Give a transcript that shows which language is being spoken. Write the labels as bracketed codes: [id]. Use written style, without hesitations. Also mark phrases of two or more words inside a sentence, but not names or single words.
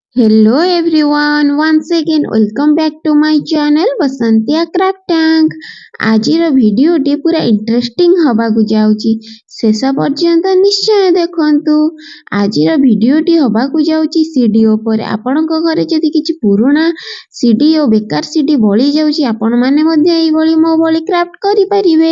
[en] Hello everyone, once again welcome back to my channel Basantia Craft Tank। [or] ଆଜିର ଭିଡିଓଟି ପୁରା ଇଣ୍ଟରେଷ୍ଟିଂ ହବାକୁ ଯାଉଛି, ଶେଷ ପର୍ଯ୍ୟନ୍ତ ନିଶ୍ଚୟ ଦେଖନ୍ତୁ। ଆଜିର ଭିଡିଓଟି ହବାକୁ ଯାଉଛି ସିଡି ଉପରେ। ଆପଣଙ୍କ ଘରେ ଯଦି କିଛି ପୁରୁଣା ସିଡି ଓ ବେକାର ସିଡି ବଳି ଯାଉଛି, ଆପଣମାନେ ମଧ୍ୟ ଏଇଭଳି ମୋ ଭଳି କ୍ରାଫ୍ଟ କରିପାରିବେ।